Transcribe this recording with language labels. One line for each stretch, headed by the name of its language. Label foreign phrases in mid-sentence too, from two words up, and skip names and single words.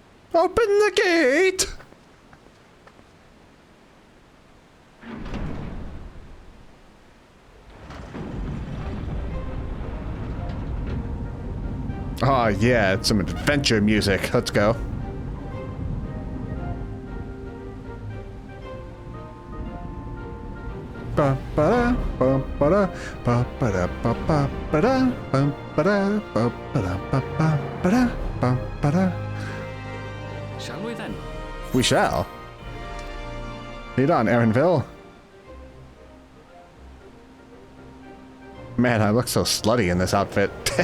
English: Open the gate! Oh yeah, it's some adventure music. Let's go. Ba ba ba ba ba ba ba ba ba ba ba ba ba ba ba ba. Shall we then? We shall. Lead on, Erinville. Man, I look so slutty in this outfit.